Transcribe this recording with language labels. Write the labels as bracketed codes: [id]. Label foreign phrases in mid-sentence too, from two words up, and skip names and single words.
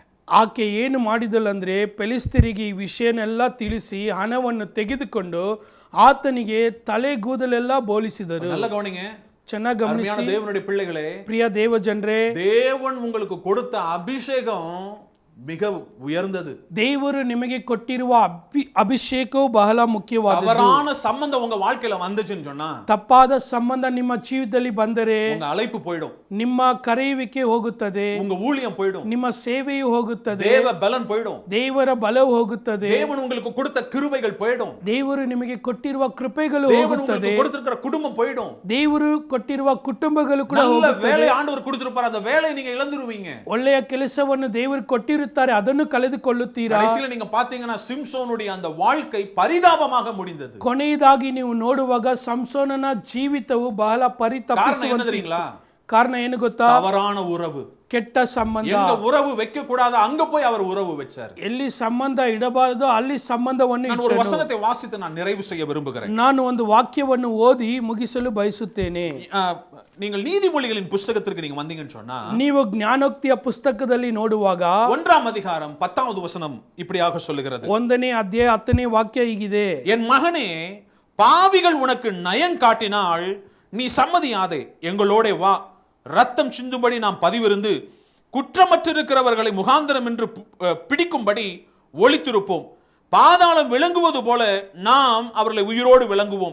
[kn] ಆಕೆ ಏನು ಮಾಡಿದಳಂದ್ರೆ ಪೆಲಿಸ್ತೀರಿಗೆ ಈ ವಿಷಯನೆಲ್ಲ ತಿಳಿಸಿ ಹಣವನ್ನು ತೆಗೆದುಕೊಂಡು ಆತನಿಗೆ ತಲೆಗೂದಲೆಲ್ಲ ಬೋಳಿಸಿದರು. [ta] நல்ல கவனிங்க. [kn] ಚೆನ್ನಾಗಿ ಗಮನಿಸಿ [ta] தேவனுடைய பிள்ளைகளே, [kn] ಪ್ರಿಯ ದೇವ ಜನರೇ, [ta] தேவன் உங்களுக்கு கொடுத்த அபிஷேகம் மிக உயர்ந்தது. [kn] ದೇವರು ನಿಮಗೆ ಕೊಟ್ಟಿರುವ ಅಭಿಷೇಕವು ಬಹಳ ಮುಖ್ಯವಾದದ್ದು. [ta] தவறான சம்பந்தம் உங்க வாழ்க்கையில வந்துச்சுன்னு சொன்னா, [kn] ತಪ್ಪಾದ ಸಂಬಂಧ ನಿಮ್ಮ ಜೀವಿತದಲ್ಲಿ ಬಂದರೆ [ta] உங்க அழைப்பு போய்டும், [kn] ನಿಮ್ಮ ಕರೆಯುವಿಕೆ ಹೋಗುತ್ತದೆ, [ta] உங்க ஊழியம் போய்டும், [kn] ನಿಮ್ಮ ಸೇವೆಯು ಹೋಗುತ್ತದೆ, [ta] தேவ பலன் போய்டும், [kn] ದೇವರ ಬಲವು ಹೋಗುತ್ತದೆ, [ta] தேவன் உங்களுக்கு கொடுத்த கிருபைகள் போய்டும், [kn] ದೇವರು ನಿಮಗೆ ಕೊಟ್ಟಿರುವ ಕೃಪೆಗಳು [ta] தேவன் [kn] ಹೋಗುತ್ತದೆ, [ta] உங்களுக்கு கொடுத்திருக்கிற குடும்பம் போய்டும், [kn] ದೇವರು ಕೊಟ್ಟಿರುವ ಕುಟುಂಬಗಳು ಕೂಡ [ta] நல்ல [kn] ಹೋಗುತ್ತದೆ. [ta] வேலை ஆண்டவர் கொடுத்திருப்பார், அந்த வேலையை நீங்க இழந்துருவீங்க. [kn] ಒಳ್ಳೆಯ ಕೆಲಸವನ್ನು ದೇವರು ಕೊಟ್ಟಿರುತ್ತಾರೆ, ಅದನ್ನು ಕಳೆದುಕೊಳ್ಳುತ್ತೀರಾ. [ta] கடைசில நீங்க பாத்தீங்கன்னா சிம்சோனுடைய அந்த வாழ்க்கை பரிதாபமாக முடிந்தது. [kn] ಕೊನೆಯದಾಗಿ ನೀವು ನೋಡುವಾಗ ಸಂಸೋನನ ಜೀವಿತವು ಬಹಳ [ta] காரணம் என்ன [kn] ಪರಿತಪಿಸುವಂತಿತ್ತು. [ta] தெரியுங்களா? [kn] ಕಾರಣ ಏನು ಗೊತ್ತಾ? [ta] தவறான உறவு. [kn] ಕೆಟ್ಟ ಸಂಬಂಧ. [ta] எங்க உறவு வைக்க கூடாது அங்க போய் அவர் உறவு வச்சார். [kn] ಎಲ್ಲಿ ಸಂಬಂಧ ಇಡಬಾರದು ಅಲ್ಲಿ ಸಂಬಂಧವನ್ನು [ta] நான் ஒரு [kn] ಇಟ್ಟನು. [ta] வசனத்தை வாசித்து நான் நிறைவு செய்ய விரும்புகிறேன். [kn] ನಾನು ಒಂದು ವಾಕ್ಯವನ್ನು ಓದಿ ಮುಗಿಸಲು ಬಯಸುತ್ತೇನೆ. [ta] நீங்கள் நீதிமொழிகளின் புத்தகத்திற்கு நீங்க வந்தீங்கன்னு சொன்னா, [kn] ನೀವು ಜ್ಞಾನೋಕ್ತಿಯ ಪುಸ್ತಕದಲ್ಲಿ ನೋಡುವಾಗ [ta] 1ஆம் அதிகாரம் 10வது வசனம் இப்படியாக சொல்லுகிறது. [kn] 1ನೇ ಅಧ್ಯಾಯ 10ನೇ ವಾಕ್ಯ ಹೀಗಿದೆ. [ta] என் மகனே, பாவிகள் உனக்கு நயம் காட்டினால் நீ சம்மதியாதே, எங்களோட வா. ரத்தம் சிந்தும்படி நாம் பதிவிருந்து குற்றமற்றிருக்கிறவர்களை முகாந்திரம் என்று பிடிக்கும்படி ஒளித்திருப்போம். பாதாளம் விளங்குவது போல நாம் அவர்களை உயிரோடு விளங்குவோம்.